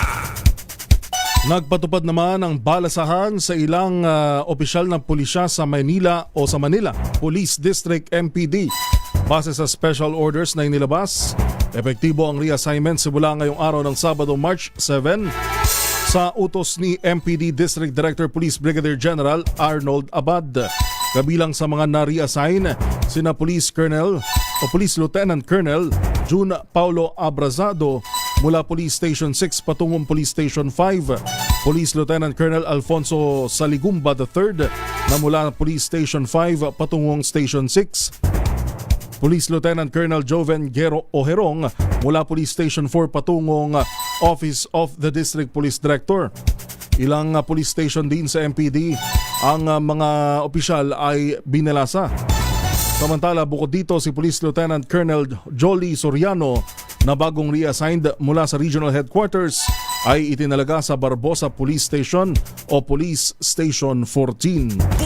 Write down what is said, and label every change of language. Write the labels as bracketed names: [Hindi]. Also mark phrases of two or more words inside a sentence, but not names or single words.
[Filipino] Nagpatupad naman ang balasahan sa ilang opisyal ng pulisya sa Manila Police District MPD. Base sa [English] special orders [Filipino] na inilabas, epektibo ang reassignment simula ngayong araw ng Sabado, March 7 sa utos ni MPD District Director Police Brigadier General Arnold Abad. Kabilang sa mga na-reassign sina Police Lieutenant Colonel June Paulo Abrazado mula Police Station 6 patungong Police Station 5, Police Lieutenant Colonel Alfonso Saligumba III na mula Police Station 5 patungong Station 6, Police Lieutenant Colonel Joven Gero Oherong mula Police Station 4 patungong Office of the District Police Director. Ilang police station din sa MPD ang mga opisyal ay binalasa. Samantala, bukod dito si Police Lieutenant Colonel Jolly Soriano na bagong reassigned mula sa Regional Headquarters ay itinalaga sa Barbosa Police Station o Police Station 14.